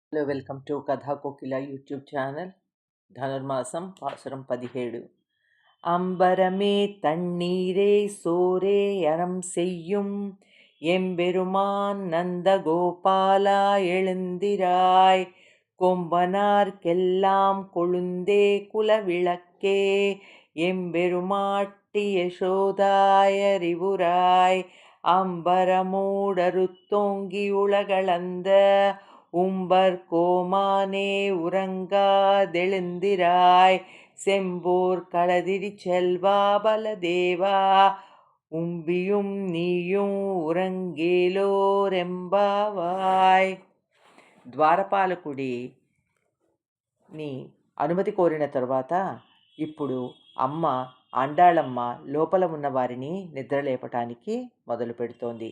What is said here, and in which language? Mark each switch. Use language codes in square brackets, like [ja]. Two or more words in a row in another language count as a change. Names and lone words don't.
[en] Hello, welcome to Katha Kokila YouTube channel. [te] ధనుర్మాసం పాసురం 17. [ta] அம்பரமே தண்ணீரே சோரே அறம் செய்யும் எம்பெருமான் நந்தகோபாலா எழுந்திராய், கொம்பனார்க்கெல்லாம் கொழுந்தே குலவிளக்கே எம்பெருமாட்டி யசோதாயறிவுராய், அம்பரமூடறுத்தோங்கி உலகளந்த உம்பர் கோமானே உறங்காதெழுந்திராய், செம்போர் களதிரி செல்வா பலதேவா உம்பியும் நீயும் உறங்கேலோரெம்பாவாய். [te] ద్వారపాలకుడిని అనుమతి కోరిన తరువాత ఇప్పుడు అమ్మ ఆండాళమ్మ లోపల ఉన్న వారిని నిద్రలేపటానికి మొదలు పెడుతోంది.